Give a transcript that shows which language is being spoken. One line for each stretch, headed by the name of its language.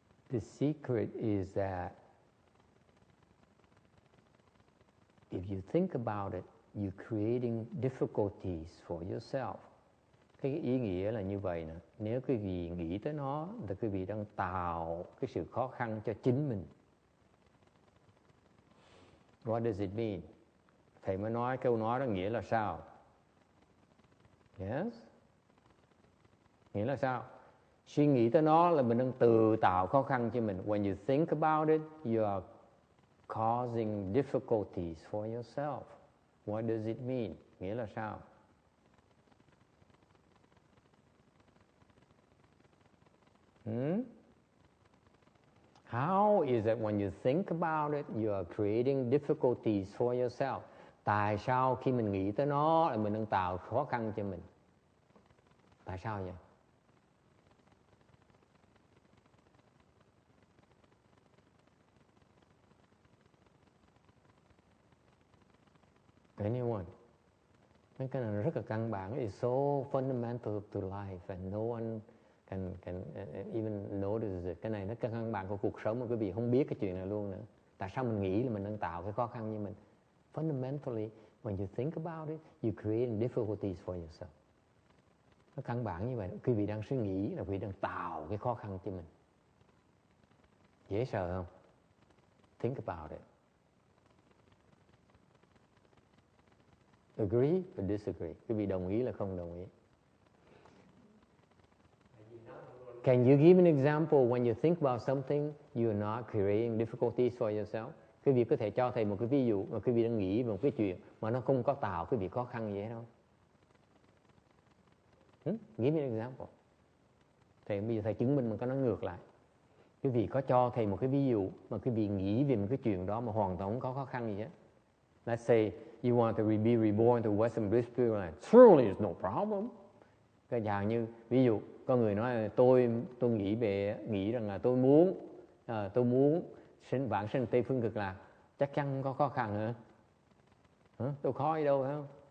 English: The secret is that if you think about it, you're creating difficulties for yourself.
Vietnamese: Cái ý nghĩa là như vậy nè. Nếu quý vị nghĩ tới nó, thì quý vị đang tạo cái sự khó khăn cho chính mình.
English: What does it mean?
Vietnamese: Thầy mới nói câu nói đó nghĩa là sao?
English: Yes?
Vietnamese: Nghĩa là sao? Suy nghĩ tới nó là mình đang tự tạo khó khăn cho mình.
English: When you think about it, you are causing difficulties for yourself. What does it mean?
Vietnamese: Nghĩa là sao?
English: How is it when you think about it, you are creating difficulties for yourself?
Vietnamese: Tại sao khi mình nghĩ tới nó là mình đang tạo khó khăn cho mình? Tại sao vậy?
English: Anyone?
Vietnamese: Cái này rất là căn bản.
English: It's so fundamental to life and no one can even notice it.
Vietnamese: Cái này nó căn bản của cuộc sống mà quý vị không biết cái chuyện này luôn nữa. Tại sao mình nghĩ là mình đang tạo cái khó khăn như mình?
English: Fundamentally, when you think about it, you create difficulties for yourself.
Vietnamese: Nó căn bản như vậy. Quý vị đang suy nghĩ là quý vị đang tạo cái khó khăn cho mình. Dễ sợ không?
English: Think about it. Agree or disagree?
Vietnamese: Quý vị đồng ý là không đồng ý?
English: Can you give an example when you think about something you are not creating difficulties for yourself?
Vietnamese: Quý vị có thể cho thầy một cái ví dụ mà quý vị đang nghĩ về một cái chuyện mà nó không có tạo quý vị khó khăn gì hết không?
English: Give me an example.
Vietnamese: Thầy bây giờ thầy chứng minh mình có nói ngược lại. Quý vị có cho thầy một cái ví dụ mà quý vị nghĩ về một cái chuyện đó mà hoàn toàn không có khó khăn gì hết.
English: Let's say you want to be reborn to Western British Land. Surely there's no problem.
Vietnamese: Cái dạng như ví dụ có người nói là tôi nghĩ rằng là tôi muốn vãng sinh Tây phương cực lạc, chắc chắn không có khó khăn hả? Đâu khó gì đâu phải không?